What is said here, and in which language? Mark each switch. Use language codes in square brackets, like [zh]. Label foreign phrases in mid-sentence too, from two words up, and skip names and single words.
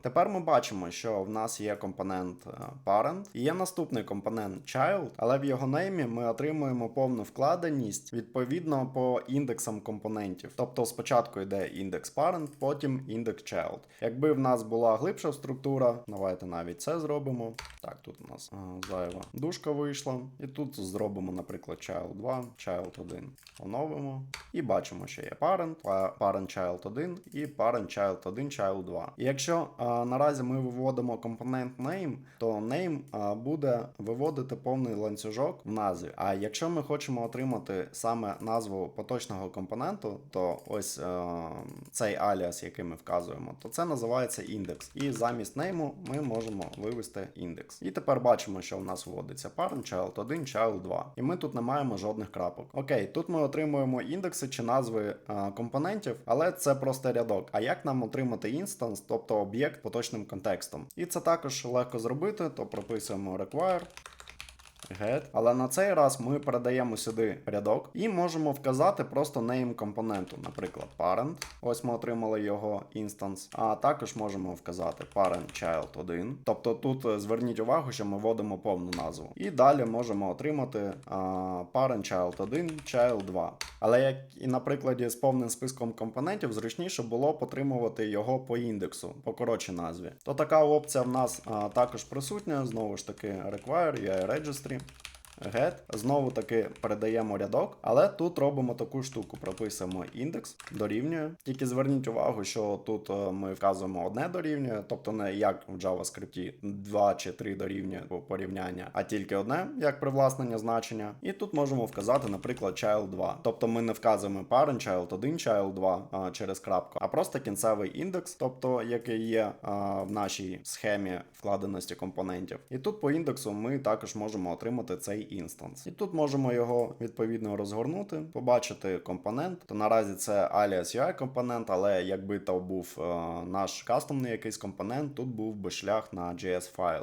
[uk] Тепер ми бачимо, що в нас є компонент parent і є наступний компонент child, але в його неймі ми отримуємо повну вкладеність відповідно по індексам компонентів. Тобто спочатку йде індекс parent, потім індекс child. Якби в нас була глибша структура, давайте навіть це зробимо. Так, тут у нас зайва дужка вийшла. І тут зробимо, наприклад, child 2, child 1. Оновимо. І бачимо, що є parent child 1 і parent child 1, child 2. І якщо наразі ми виводимо компонент name, то name буде виводити повний ланцюжок в назві. А якщо ми хочемо отримати саме назву поточного компоненту, то ось цей аліас, який ми вказуємо, то це називається індекс. І замість name ми можемо вивести індекс. І тепер бачимо, що в нас вводиться parent child 1, child 2. І ми тут не маємо жодних крапок. Окей, тут ми отримуємо індекси чи назви компонентів, але це просто рядок. А як нам отримати інстанс, тобто об'єкт поточним контекстом? І це також легко зробити, то прописуємо require get. Але на цей раз ми передаємо сюди рядок і можемо вказати просто name компоненту, наприклад, parent. Ось ми отримали його інстанс. А також можемо вказати parent child 1. Тобто тут зверніть увагу, що ми вводимо повну назву. І далі можемо отримати parent child 1, child 2. Але як і на прикладі з повним списком компонентів, зручніше було б отримувати його по індексу, по коротшій назві. То така опція в нас також присутня. Знову ж таки require, UI registry. Get. Знову таки передаємо рядок, але тут робимо таку штуку, прописуємо індекс, дорівнює. Тільки зверніть увагу, що тут ми вказуємо одне дорівнює, тобто не як в JavaScript 2 чи 3 дорівнює порівняння, а тільки одне, як привласнення значення. І тут можемо вказати, наприклад, child 2. Тобто ми не вказуємо parent child 1, child 2 через крапку, а просто кінцевий індекс, тобто який є в нашій схемі вкладеності компонентів. І тут по індексу ми також можемо отримати цей інстанс. І тут можемо його відповідно розгорнути, побачити компонент. То наразі це alias UI компонент, але якби то був наш кастомний якийсь компонент, тут був би шлях на JS файл.